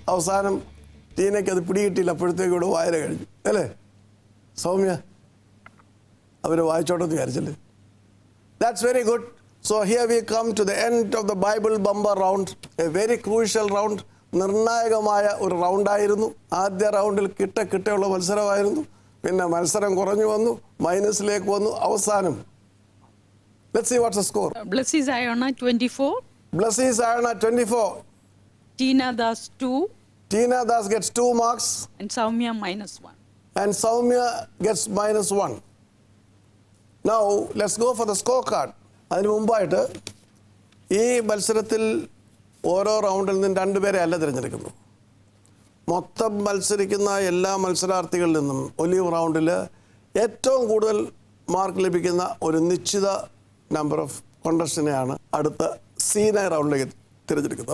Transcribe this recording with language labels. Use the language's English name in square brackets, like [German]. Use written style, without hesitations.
[Malayalam] അവസാനം ടീനയ്ക്ക് അത് പിടികിട്ടില്ല, അപ്പോഴത്തേക്കും ഇവിടെ വായന കഴിഞ്ഞു അല്ലേ? സൗമ്യ അവർ വായിച്ചോട്ടെന്ന് വിചാരിച്ചല്ലേ? [English] That's very good. So here we come to the end of the Bible bumper round. A very crucial round. [Malayalam] നിർണായകമായ ഒരു റൗണ്ടായിരുന്നു. ആദ്യ റൗണ്ടിൽ കിട്ടയുള്ള മത്സരമായിരുന്നു. പിന്നെ മത്സരം കുറഞ്ഞു വന്നു, മൈനസിലേക്ക് വന്നു. [English] അവസാനം let's see what's the score. Blessy Sayana 24. Blessy Sayana 24. Tina Das 2. Tina Das gets 2 marks. And Soumya -1. And Soumya gets -1. Now let's go for the scorecard. [Malayalam] അതിന് മുമ്പായിട്ട് ഈ മത്സരത്തിൽ ഓരോ റൗണ്ടിൽ നിന്നും 2 പേരെ അല്ല തിരഞ്ഞെടുക്കുന്നു. മൊത്തം മത്സരിക്കുന്ന എല്ലാ മത്സരാർത്ഥികളിൽ നിന്നും ഒലിവ് റൗണ്ടിൽ ഏറ്റവും കൂടുതൽ മാർക്ക് ലഭിക്കുന്ന ഒരു നിശ്ചിത നമ്പർ ഓഫ് കോണ്ടസ്റ്റന്റിനെയാണ് അടുത്ത സീനിയർ റൗണ്ടിലേക്ക് തിരഞ്ഞെടുക്കുന്നത്.